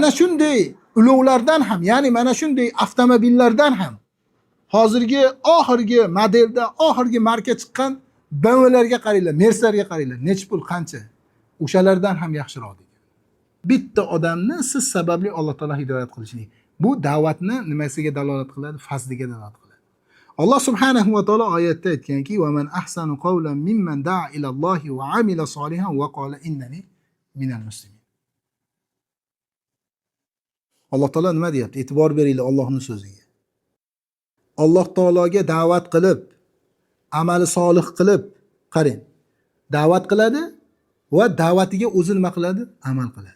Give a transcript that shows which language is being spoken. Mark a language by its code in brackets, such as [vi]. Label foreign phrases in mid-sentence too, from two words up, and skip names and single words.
[uz] Mana shunday ulovlardan ham, ya'ni mana shunday avtomobillardan ham hozirgi oxirgi modelda, oxirgi marka chiqqan BMW'larga qaranglar, Mercedes'larga qaranglar, necha pul, qancha? O'shalardan ham yaxshiroq degan. Bitta odamni siz sababli Alloh taolo hidoyat qilishlik. Bu da'vatni nimasiga dalolat qiladi? Fazliga dalolat qiladi. Alloh subhanahu va taolo oyatda aytganki: [ar] "ومن أحسن قولا ممن دعا إلى الله وعمل صالحا وقال إنني من المسلمين." [uz] Alloh taolo nima deyapti? E'tibor beringlar Allohning so'ziga. Alloh taologa da'vat qilib, amali solih qilib, qarang. Da'vat qiladi va da'vatiga o'zi nima qiladi? Amal qiladi.